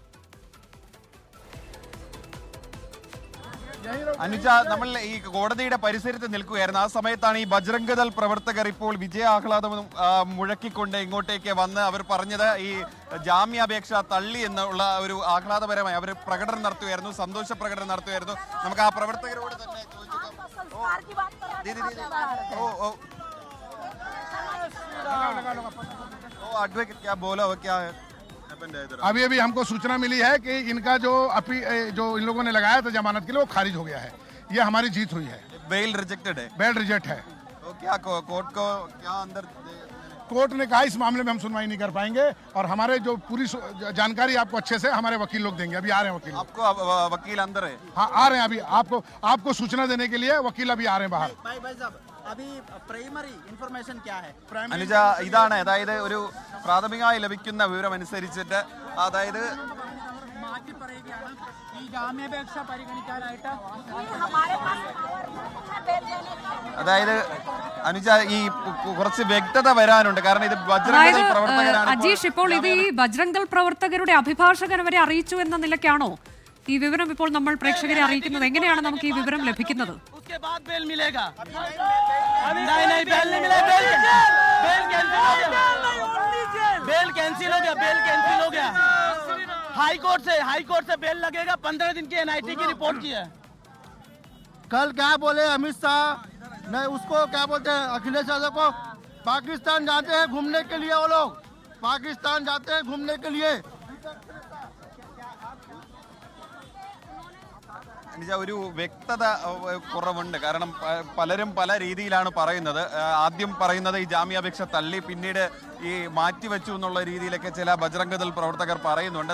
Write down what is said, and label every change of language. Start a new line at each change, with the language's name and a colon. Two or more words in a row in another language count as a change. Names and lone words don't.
Malayalam: അനുജ, നമ്മൾ ഈ കോടതിയുടെ പരിസരത്ത് നിൽക്കുകയായിരുന്നു. ആ സമയത്താണ് ഈ ബജ്രംഗ് ദൾ പ്രവർത്തകർ ഇപ്പോൾ വിജയാഹ്ലാദം മുഴക്കിക്കൊണ്ട് ഇങ്ങോട്ടേക്ക് വന്ന് അവർ പറഞ്ഞത് ഈ ജാമ്യാപേക്ഷ തള്ളി എന്നുള്ള ഒരു ആഹ്ലാദപരമായി അവർ പ്രകടനം നടത്തുകയായിരുന്നു, സന്തോഷ പ്രകടനം നടത്തുകയായിരുന്നു. നമുക്ക് ആ പ്രവർത്തകരോട് തന്നെ
Hindi: अडवोकेट क्या बोला हो, क्या अभी हमको सूचना मिली है कि इनका जो इन लोगों ने लगाया था जमानत के लिए वो खारिज हो गया है। ये हमारी जीत हुई है।
English: bail rejected
Hindi: है।
English: bail reject
Hindi: है। तो क्या कोर्ट को क्या अंदर कोर्ट ने कहा इस मामले में हम सुनवाई नहीं कर पाएंगे और हमारे जो पूरी जानकारी आपको अच्छे से हमारे वकील लोग देंगे। अभी आ रहे हैं वकील। आपको वकील अंदर है? हाँ, आ रहे हैं। अभी आपको सूचना देने के लिए वकील अभी आ रहे हैं बाहर। भाई साहब, अभी
English: primary information
Hindi: क्या है?
Malayalam: അനുജ, ഇതാണ് അതായത് ഒരു പ്രാഥമികമായി ലഭിക്കുന്ന വിവരം അനുസരിച്ചിട്ട് അതായത് മാറ്റി പറയുകയാണ് ഈ ജാമ്യാപേക്ഷ പരിഗണിക്കാനായിട്ട് അതായത് അനുജ ഈ കുറച്ച് വ്യക്തത വരാനുണ്ട്. കാരണം ഇത് ബജ്രംഗ് ദൾ പ്രവർത്തകരാണ്. അജീഷ്, ഇപ്പോൾ ഇത് ഈ ബജ്രംഗ് ദൾ പ്രവർത്തകരുടെ അഭിഭാഷകൻ വരെ അറിയിച്ചു എന്ന നിലയ്ക്കാണോ ഈ വിവരം ഇപ്പോൾ നമ്മൾ പ്രേക്ഷകരെ അറിയിക്കുന്നത്? എങ്ങനെയാണ് നമുക്ക് ഈ വിവരം ലഭിക്കുന്നത്?
Hindi: हाईकोर्ट से बेल लगेगा। 15 दिन की NIT की रिपोर्ट की है। कल क्या बोले अमित शाह नहीं, उसको क्या बोलते हैं अखिलेश यादव को, पाकिस्तान जाते हैं घूमने के लिए। वो लोग पाकिस्तान जाते हैं घूमने के लिए।
Malayalam: അനുജ, ഒരു വ്യക്തത കുറവുണ്ട്. കാരണം പലരും പല രീതിയിലാണ് പറയുന്നത്. ആദ്യം പറയുന്നത് ഈ ജാമ്യാപേക്ഷ തള്ളി, പിന്നീട് ഈ മാറ്റിവെച്ചു എന്നുള്ള രീതിയിലൊക്കെ ചില ബജ്രംഗ് ദൾ പ്രവർത്തകർ പറയുന്നുണ്ട്.